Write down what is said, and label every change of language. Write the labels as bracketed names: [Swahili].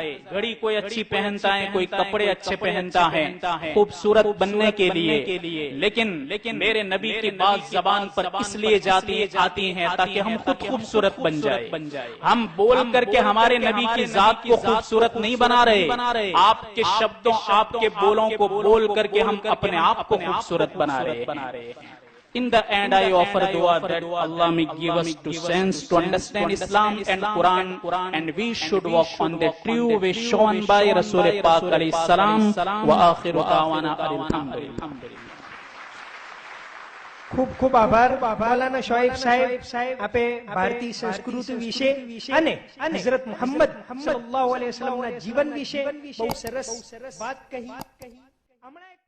[Urdu] گھڑی کوئی اچھی پہنتا ہے، کوئی کپڑے اچھے پہنتا ہے خوبصورت بننے کے لیے، لیکن میرے نبی کی بات زبان پر اس لیے آتی ہیں تاکہ ہم خود خوبصورت بن جائے. ہم بول کر کے ہمارے نبی کی ذات کو خوبصورت نہیں بنا رہے، آپ کے شبدوں، آپ کے بولوں کو بول کر کے ہم اپنے آپ کو خوبصورت بنا رہے ہیں. [English] In the end, I offer dua that Allah may give us to sense to understand Islam and Quran, and we should walk on the true way shown by Rasul Pak alayhi salam. [Arabic] Wa akhiru da'wana alhamdulillah. [Gujarati] ખૂબ ખૂબ આભાર મૌલાના શોએબ સાહેબ આપે ભારતીય સંસ્કૃતિ વિશે અને હઝરત મુહમ્મદ સલ્લલ્લાહુ અલૈહિ વસલ્લમના જીવન વિશે બહુ સરસ વાત કહી. હમણાં